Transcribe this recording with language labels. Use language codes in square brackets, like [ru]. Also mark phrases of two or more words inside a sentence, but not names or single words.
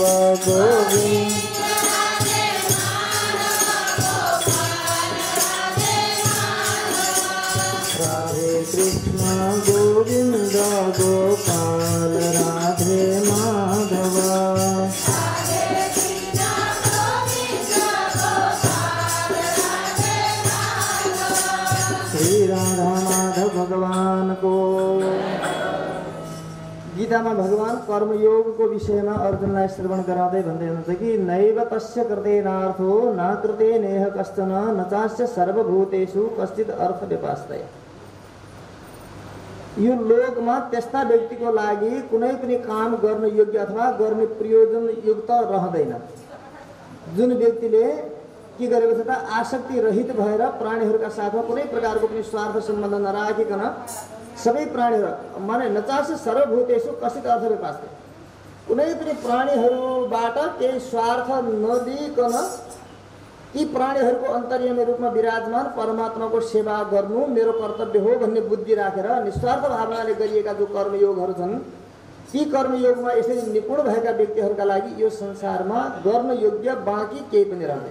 [hi] गोविंद राधे कृष्ण गोविंद गोपाल राधे माधव। श्री राधा माधव भगवान को। [ne] गीतामा भगवान कर्मयोगको विषयमा अर्जुनलाई श्रवण गराउँदै भन्दै हुनुहुन्छ कि [sa] नैव तस्य कृतेनार्थो न कृते नेह कश्चन न चास्य सर्वभूतेषु कश्चित् अर्थ व्यपास्तय। [ne] यो लोकमा त्यस्ता व्यक्तिको लागि कुनै पनि काम गर्न योग्य अथवा गर्ने प्रयोजन युक्त रहँदैन जुन व्यक्तिले के गरेको छ त आसक्ति रहित भएर प्राणीहरूका साथमा कुनै प्रकारको पनि स्वार्थ सम्बन्ध नराखिकन सबै प्राणीहरू माने [sa] नचास्य सर्वभूतेषु कश्चित् अर्थ व्यपास्तय। [ne] कुनै पनि प्राणीहरूबाट केही स्वार्थ नदिइकन यी प्राणीहरूको अन्तर्यामी रूपमा विराजमान परमात्माको सेवा गर्नु मेरो कर्तव्य हो भन्ने बुद्धि राखेर निस्वार्थ भावनाले गरिएका जो कर्मयोगहरू छन् ती कर्मयोगमा यसरी निपुण भएका व्यक्तिहरूका लागि यो संसारमा गर्न योग्य बाँकी केही पनि रहँदैन।